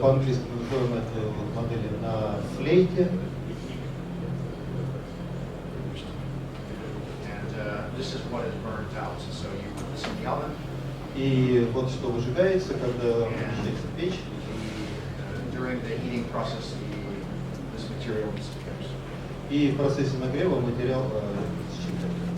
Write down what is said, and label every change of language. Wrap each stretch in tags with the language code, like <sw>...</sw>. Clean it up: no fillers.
<ru>по-английски мы называем это модели на флейте.</ru> <en>And this is what is burned out. So you put this in the oven.</en> <ru>И вот что выжигается, когда включается печь.</ru> <en>During the heating process, this material disappears.</en> <ru>И в процессе нагрева материал исчезает.</ru>